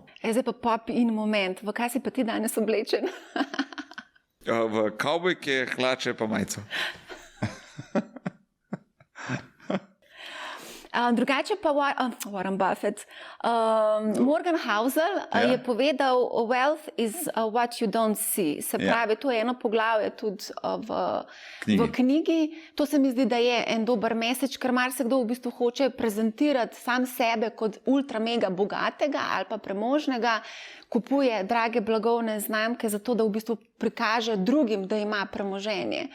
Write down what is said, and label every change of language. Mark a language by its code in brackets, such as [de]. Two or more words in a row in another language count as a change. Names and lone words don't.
[sl] Zdaj pa pop in moment, v kaj si pa ti danes oblečen? V kavbojke, hlače pa majico. Drugače pa Warren Buffett. Morgan Housel je povedal, [en] wealth is what you don't see. [sl] Se pravi, to je eno poglavje tudi v knjigi. To se mi zdi, da je en dober message, ker marsikdo v bistvu hoče prezentirati sam sebe kot ultra mega bogatega ali pa premožnega, kupuje drage blagovne znamke zato, da v bistvu prikaže drugim, da ima premoženje.